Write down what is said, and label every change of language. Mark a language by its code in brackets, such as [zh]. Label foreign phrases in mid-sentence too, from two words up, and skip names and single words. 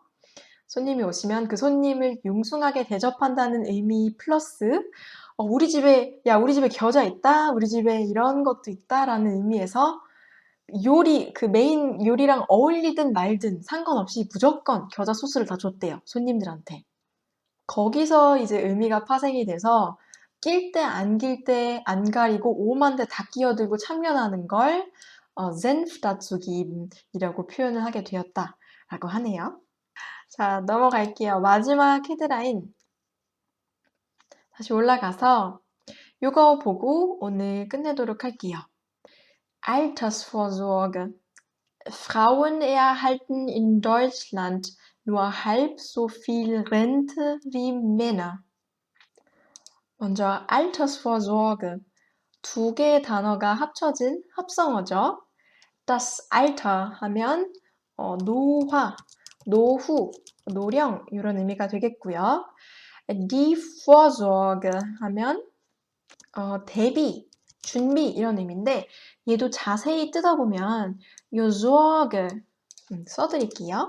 [ko] 손님이 오시면 그 손님을 융숭하게 대접한다는 의미 플러스 우리 집에 겨자 있다, 우리 집에 이런 것도 있다라는 의미에서 요리, 그 메인 요리랑 어울리든 말든 상관없이 무조건 겨자 소스를 다 줬대요, 손님들한테. 거기서 이제 의미가 파생이 돼서 낄 때, 안 낄 때, 안 가리고 오만데 다 끼어들고 참견하는 걸 [de] Senf dazu geben [ko] 이라고 표현을 하게 되었다라고 하네요. 자, 넘어갈게요. 마지막 헤드라인. 다시 올라가서 이거 보고 오늘 끝내도록 할게요. [de] Altersvorsorge. Frauen erhalten in Deutschland nur halb so viel Rente wie Männer. [ko] 먼저 Altersvorsorge. 두 개의 단어가 합쳐진 합성어죠. [de] Das Alter [ko] 하면 노화, 노후, 노령 이런 의미가 되겠고요. [de] Die Vorsorge [ko] 하면 대비, 준비 이런 의미인데 얘도 자세히 뜯어보면 요 Sorge 써드릴게요.